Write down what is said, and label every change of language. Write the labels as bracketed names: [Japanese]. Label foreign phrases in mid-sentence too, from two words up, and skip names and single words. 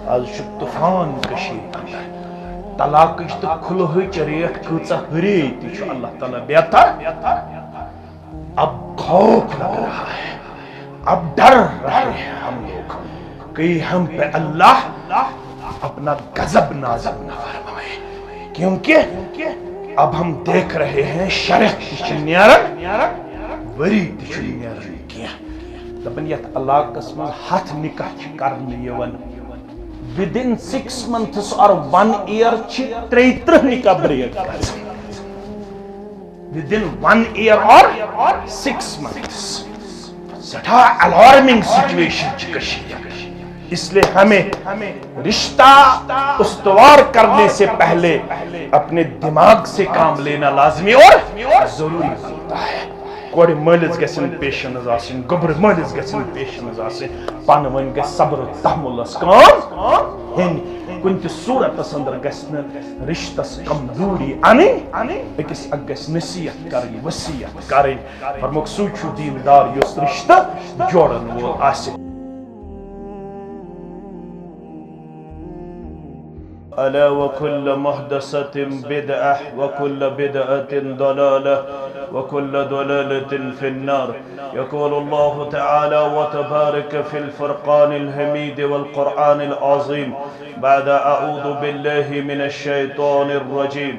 [Kashmiri] آج طوفان کشیر اندر طلاقش تو کھلہچ ریٹ کۭژاہ ہرے تہ چھُ اللہ تعالیٰ بہتر [Urdu] اب خوف لگ رہا ہے اب ڈر رہے ہیں ہم لوگ کہ ہم پہ اللہ اپنا غضب نازل نہ فرمائے کیونکہ اب ہم دیکھ رہے ہیں [Kashmiri] شرح تہ چھ نیران وری تہ چھ نیران کینٛہہ دپن یتھ علاقس من 7 نکاح چھ کرنہٕ یوان [English] within 6 months or 1 year [Kashmiri] چھ 33 نکاح بریک گژھان [English] within 1 year or 6 months سٹھاہ alarming situation [Kashmiri] چھ کشیر [Urdu] اس لیے ہمیں رشتہ استوار کرنے سے پہلے اپنے دماغ سے کام لینا لازمی اور ضروری ہوتا ہے [Kashmiri] کورِ مٲلِس گژھن پیشنٕز آسٕنۍ گوٚبرٕ مٲلِس گژھن پیشنٕز آسٕنۍ پانہٕ ؤنۍ گژھِ صبر و تحمُلس کٲم ہیٚنۍ کُنہِ تہِ صوٗرتس انٛدر گژھِ نہٕ رشتس کمزوری انٕنۍ أکِس اکھ گژھِ نصیحت کرٕنۍ وصیت کرٕنۍ فرموک سُے چھُ دیندار یُس رشتہٕ جوڑن وول آسہِ [Arabic] ألا وكل محدثة بدعة وكل بدعة ضلالة وكل ضلالة في النار يقول الله تعالى وتبارك في الفرقان الحميد والقرآن العظيم بعد أعوذ بالله من الشيطان الرجيم